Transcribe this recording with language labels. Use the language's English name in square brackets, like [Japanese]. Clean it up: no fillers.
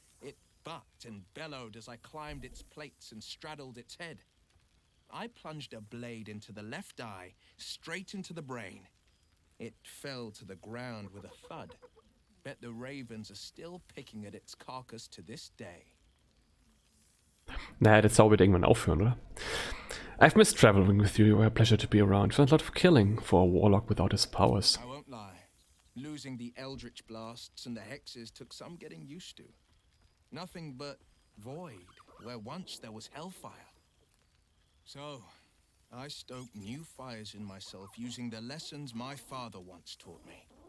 [English] It bucked and bellowed as I climbed its plates and straddled its head. I plunged a blade into the left eye, straight into the brain. It fell to the ground with a thud. Bet the ravens are still picking at its carcass to this day. [German] Naja, der Zauber wird irgendwann aufhören, oder? [English] I've missed traveling with you. You were a pleasure to be around. Felt a lot of killing for a warlock without his powers. I won't lie. Losing the eldritch blasts and the hexes took some getting used to. Nothing but void, where once there was hellfire. So, I stoked new fires in myself using the lessons my father once taught me.